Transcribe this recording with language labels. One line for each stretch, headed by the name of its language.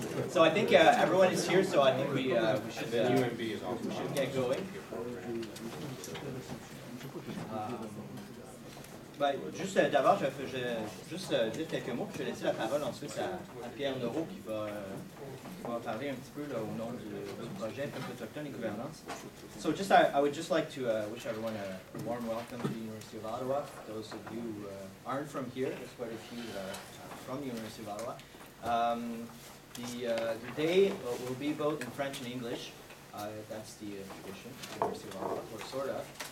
English: So I think everyone is here, so I think we should get going.
French: Juste d'abord, je vais juste dire quelques mots, puis je vais laisser la parole ensuite à Pierre Noreau qui va parler un petit peu là, au nom du projet Peuples autochtones et gouvernance.
English: So just I would just like to wish everyone a warm welcome to the University of Ottawa. Those of you who aren't from here, there's quite a few from the University of Ottawa. The day will be both in French and English. That's the tradition of the University of Ottawa, or sort of.